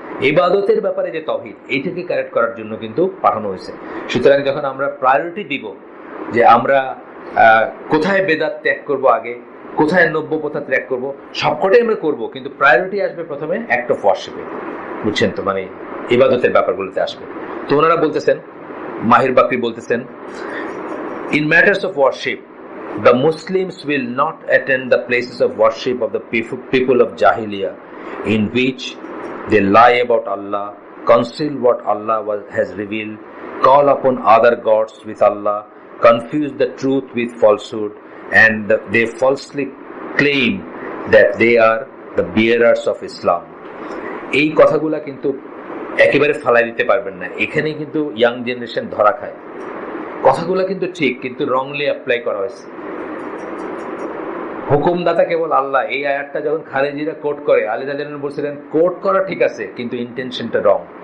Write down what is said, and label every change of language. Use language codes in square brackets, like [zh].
[bn] ইবাদতের ব্যাপারে যে তাওহীদ, এইটাকে কারেক্ট করার জন্য কিন্তু পাঠানো হয়েছে। সুতরাং যখন আমরা প্রায়োরিটি দিব যে আমরা কোথায় বেদাত ত্যাগ করব, আগে কোথায় নব্য প্রথা ত্যাগ করব, সবকটাই আমরা করবো, কিন্তু প্রায়োরিটি আসবে প্রথমে [en] act of ওয়ার্শিপে, [bn] বুঝছেন তো, মানে ইবাদতের ব্যাপারগুলোতে আসবে। তো ওনারা বলতেছেন, মাহির বাকরি বলতেছেন, [en] in matters of worship the Muslims will not attend the places of worship of the people of Jahiliyyah in which they lie about Allah, conceal what Allah has revealed, call upon other gods with Allah, confuse the truth with falsehood, and they falsely claim that they are the bearers of Islam. [bn] এই কথাগুলা কিন্তু একেবারে ফালাই দিতে পারবেন না, এখানে কিন্তু ইয়াং জেনারেশন ধরা খায়। কথাগুলো কিন্তু ঠিক, কিন্তু রংলি অ্যাপ্লাই করা হয়েছে। হুকুমদাতা কেবল আল্লাহ, এই আয়াতটা যখন খারেজিরা কোট করে, আলী রাদিয়াল্লাহু আনহু বলছিলেন কোট করা ঠিক আছে, কিন্তু ইন্টেনশনটা রং।